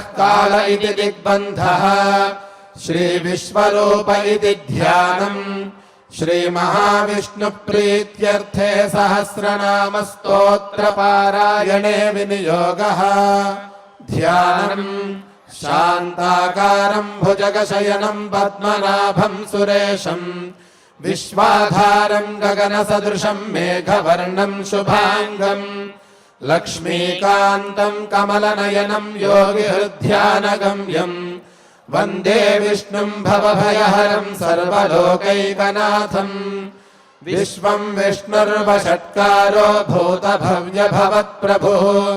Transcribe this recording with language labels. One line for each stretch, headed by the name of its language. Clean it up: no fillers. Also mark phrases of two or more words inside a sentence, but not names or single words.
Sanskrit: కాల ఇతి దిగ్బంధః శ్రీ విశ్వరూప ఇతి ధ్యానం శ్రీ మహావిష్ణు ప్రీత్యర్థే సహస్రనామ స్తోత్ర పారాయణే వినియోగః ధ్యానం शान्ताकारं भुजगशयनं पद्मनाभं सुरेशं विश्वाधारं गगनसदृशं मेघवर्णं शुभांगं लक्ष्मीकान्तं कमलनयनं योगिहृध्यानगम्यं वन्दे विष्णुं भवभयहरं सर्वलोकैकनाथं विश्वं विष्णुर्वषट्कारो भूतभव्यभवत्प्रभुः